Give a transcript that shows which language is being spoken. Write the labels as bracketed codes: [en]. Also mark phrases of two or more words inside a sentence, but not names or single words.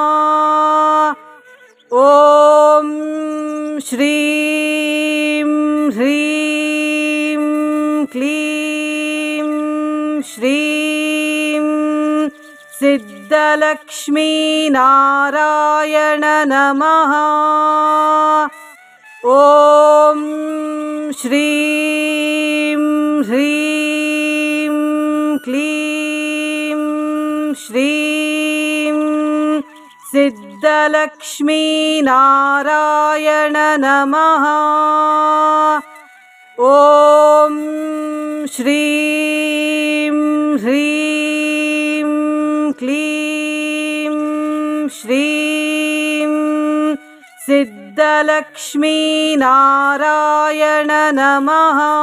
[sa] ಓಂ ಶ್ರೀಂ ಹ್ರೀಂ ಕ್ಲೀಂ ಶ್ರೀಂ ಸಿದ್ಧಲಕ್ಷ್ಮೀ ನಾರಾಯಣ ನಮಃ. ಓಂ ಶ್ರೀಂ ಹ್ರೀಂ ಕ್ಲೀಂ ಶ್ರೀಂ ಸಿದ್ಧಲಕ್ಷ್ಮೀ सिद्धलक्ष्मीनारायण नमः। ॐ श्रीं ह्रीं क्लीं श्रीं सिद्धलक्ष्मीनारायण नमः।